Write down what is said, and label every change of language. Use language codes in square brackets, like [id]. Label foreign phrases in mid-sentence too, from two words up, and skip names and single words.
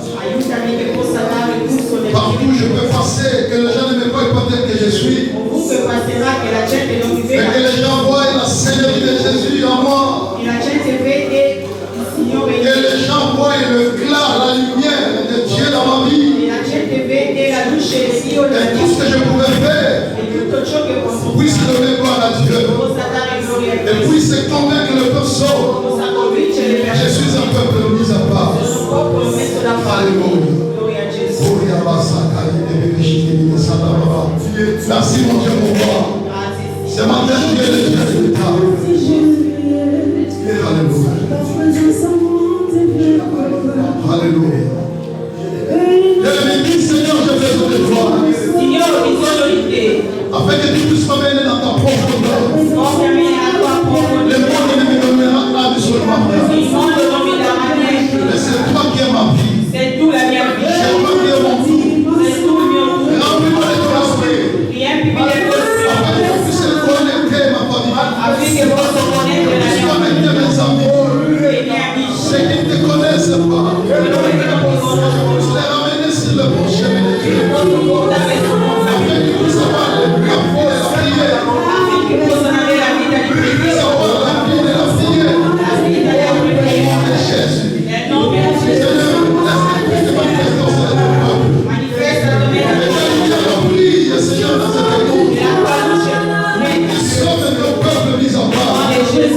[it] Aiutami che possa dare gusto nel [fr] Partout je peux [it] mio [fr] passer, que les gens ne me voient pas tel que je suis. [it] ovunque passerà, che la gente non mi [fr] Mais [it] veda, [fr] que les gens voient la Seigneurie de Jésus en moi. [it] che la gente vede il Signore in [fr] Que [it] me, [fr] les gens voient le clair, la lumière de Dieu dans ma vie. [it] che la gente vede la luce di Dio nella [fr] Et [it] mia [fr] tout ce que je [it] vita, [fr] pouvais faire [it] e tutto ciò che posso [fr] puisse [it] fare [fr] donner gloire à Dieu. [it] possa dare gloria a [fr] Et [it] Dio, [fr] puisse convaincre le personne. [it] possa convincere le [fr] Je [it] persone. [fr] suis un peuple mis à part. [it] Sono un popolo messo da parte. [fr] Alléluia. [it] Gloria a Gesù. [fr] Merci mon Dieu pour moi. [it] Grazie, [fr] C'est ma tête qui est le Dieu véritable. Alléluia. Alléluia. Je dis, Seigneur, j'ai besoin de toi. [it] Signore, ho bisogno di te. [fr] Afin que tu puisses m'amener dans ta profondeur. [it] Portami nella tua [fr] Le [it] profondità. [fr] monde ne me donnera absolument rien. [it] Il mondo non mi darà niente. [fr] Mais c'est toi qui es ma vie. [it] Sei tu la mia [fr] C'est [it] vita. [fr] toi qui es mon tout. [it] Sei tu il mio tutto. [fr] Remplis-moi de ton esprit. [it] Riempimi del tuo [fr] Afin que [it] spirito. [fr] tu puisses connecter ma famille. [it] Affinché possa connettere la [fr] Tu [it] mia [fr] connecter mes amis. [it] vita e i miei amici. [fr] Ceux qui ne te connaissent pas. [it] Coloro che non ti conoscono. [fr] Je les ramener sur le bon chemin de Dieu. [it] Posso portare su un [fr] Afin qu'ils puissent avoir la vie de la prière. [it] affinché possano avere la vita di [fr] Qu'ils puissent [it] preghiera. [fr] avoir la vie de la prière. [it] La vita della preghiera. [fr] De Jésus. [it] Nel nome di Gesù. [fr] Seigneur, laisse-moi te manifester au sein de ton peuple. [it] Manifesta la mia [fr] Et [it] vita. [fr] je te prie, Seigneur, dans cette église. [it] La tua luce. [fr] Sauve ton peuple mis en bas. [it] Nelle